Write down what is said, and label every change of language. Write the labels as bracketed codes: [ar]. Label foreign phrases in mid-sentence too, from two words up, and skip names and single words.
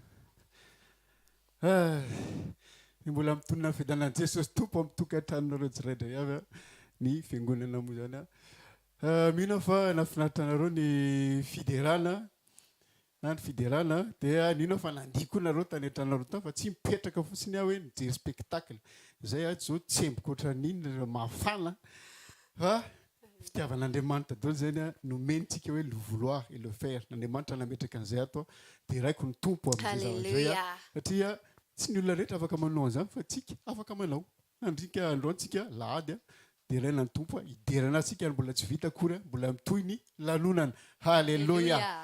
[mg] Ni mbola mitondra fidanan'i Jesosy Tompo mitokatranareo tsirairay avy ny fiangonana moa zany. Mino fa nafinaritra ny fiderana na ny fiderana dia nino fa nandihy koa nareo tany an-tranareo tany fa tsy mipetraka fotsiny aho hoe mijery spectacle. Izay zao tsemboka ohatran'iny mafana fa fitiavan'Andriamanitra daholo zany nomentsika hoe [fr] le vouloir et le faire. [mg] N'Andriamanitra nametraka an'izay ato dia raiko ny tompo amin'izay zavatra satria tsy ny olona rehetra afaka manao an'izany fa tsika afaka manao. Andrika androantsika lahady dia ilaina ny tompo hiderana antsika mbola tsy vita akory mbola mitohy ny lanonana. Halleluja.